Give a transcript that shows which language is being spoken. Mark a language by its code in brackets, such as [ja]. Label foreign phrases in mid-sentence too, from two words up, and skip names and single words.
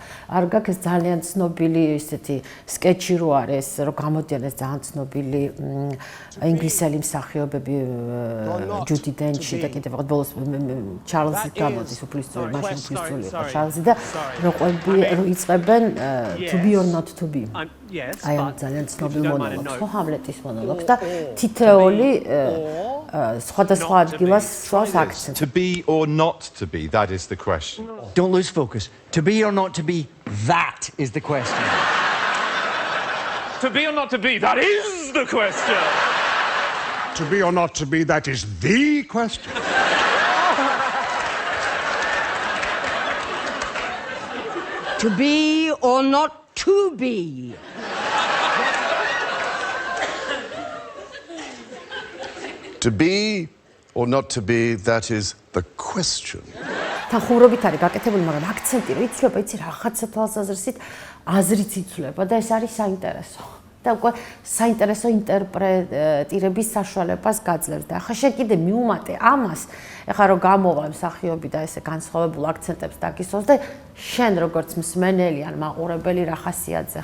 [ka] არ გაქვს ეს ძალიან ცნობილი ესეთი სკეჩი რო არის, რომ გამოდიან ეს ძალიან ცნობილი ინგლისელი მსახიობები ჯუდი დენჩი და კიდევ რაღაც ბოლოს ჩარლზი გამოდის უფლისწული, მაშინ უფლისწული იყო ჩარლზი და რო იწყებენ [en] to be or not to be. [ka] აი ამ ძალიან ცნობილ მონოლოგს, ხო, ჰამლეტის მონოლოგს და თითეული სხვადასხვა ადგილას სვავს აქცენტს. [en] To be or not to be, that is the question. Don't lose focus. To be or not to be, that is the question. To be or not to be, that is the question. To be or not to be, that is the question. To be or not to be. To be or not to be, that is the question. [ka] თანხმურობით არის გაკეთებული, მაგრამ აქცენტი რო იცვლება, იცი რაღაცა თვალსაზრისით აზრიც იცვლება და ეს არის საინტერესო. და უკვე საინტერესო ინტერპრეტირების საშუალებას გაძლევს და ახლა შენ კიდე მიუმატე ამას, ეხლა რომ გამოვა მსახიობი და ესე განსხვავებულ აქცენტებს დაგისვავს და შენ როგორც მსმენელი ან მაყურებელი რა ხასიათზე